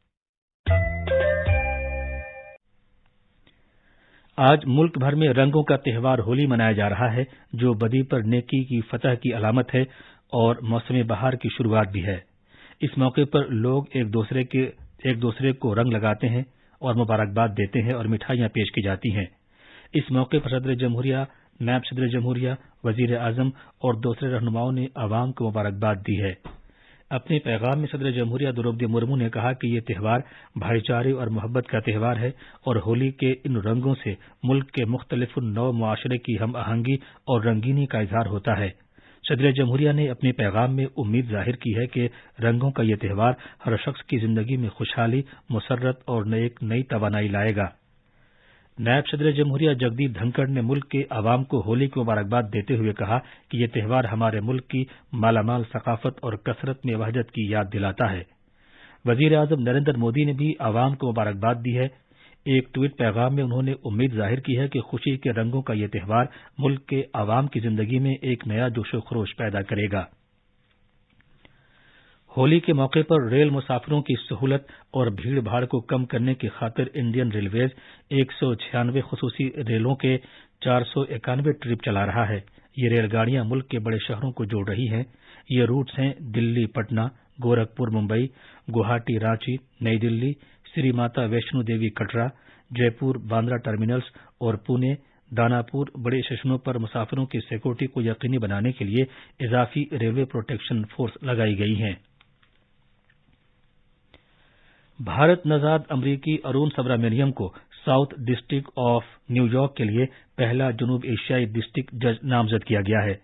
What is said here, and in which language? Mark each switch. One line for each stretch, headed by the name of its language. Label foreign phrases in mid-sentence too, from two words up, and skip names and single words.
Urdu: آج ملک بھر میں رنگوں کا تہوار ہولی منایا جا رہا ہے، جو بدی پر نیکی کی فتح کی علامت ہے اور موسم بہار کی شروعات بھی ہے۔ اس موقع پر لوگ ایک دوسرے کو رنگ لگاتے ہیں اور مبارکباد دیتے ہیں اور مٹھائیاں پیش کی جاتی ہیں۔ اس موقع پر صدر جمہوریہ، نائب صدر جمہوریہ، وزیر اعظم اور دوسرے رہنماؤں نے عوام کو مبارکباد دی ہے۔ اپنے پیغام میں صدر جمہوریہ دروپدی مرمو نے کہا کہ یہ تہوار بھائی چارے اور محبت کا تہوار ہے اور ہولی کے ان رنگوں سے ملک کے مختلف نو معاشرے کی ہم آہنگی اور رنگینی کا اظہار ہوتا ہے۔ صدر جمہوریہ نے اپنے پیغام میں امید ظاہر کی ہے کہ رنگوں کا یہ تہوار ہر شخص کی زندگی میں خوشحالی، مسرت اور ایک نئی توانائی لائے گا۔ نائب صدر جمہوریہ جگدیپ دھنکڑ نے ملک کے عوام کو ہولی کی مبارکباد دیتے ہوئے کہا کہ یہ تہوار ہمارے ملک کی مالا مال ثقافت اور کثرت میں وحدت کی یاد دلاتا ہے۔ وزیر اعظم نریندر مودی نے بھی عوام کو مبارکباد دی ہے۔ ایک ٹویٹ پیغام میں انہوں نے امید ظاہر کی ہے کہ خوشی کے رنگوں کا یہ تہوار ملک کے عوام کی زندگی میں ایک نیا جوش و خروش پیدا کرے گا۔ ہولی کے موقع پر ریل مسافروں کی سہولت اور بھیڑ بھاڑ کو کم کرنے کی خاطر انڈین ریلویز 196 خصوصی ریلوں کے 491 ٹرپ چلا رہا ہے۔ یہ ریل گاڑیاں ملک کے بڑے شہروں کو جوڑ رہی ہیں۔ یہ روٹس ہیں دلی پٹنہ، گورکھپور ممبئی، گوہاٹی رانچی، نئی دلی، سری ماتا ویشنو دیوی کٹرا، جے پور باندرا ٹرمینلز اور پونے داناپور بڑے اسٹیشنوں پر مسافروں کی سیکورٹی کو یقینی بنانے کے لیے اضافی ریلوے پروٹیکشن فورس لگائی گئی ہیں۔ بھارت نژاد امریکی ارون سبرامینیم کو ساؤتھ ڈسٹرکٹ آف نیو یارک کے لیے پہلا جنوب ایشیائی ڈسٹرکٹ جج نامزد کیا گیا ہے۔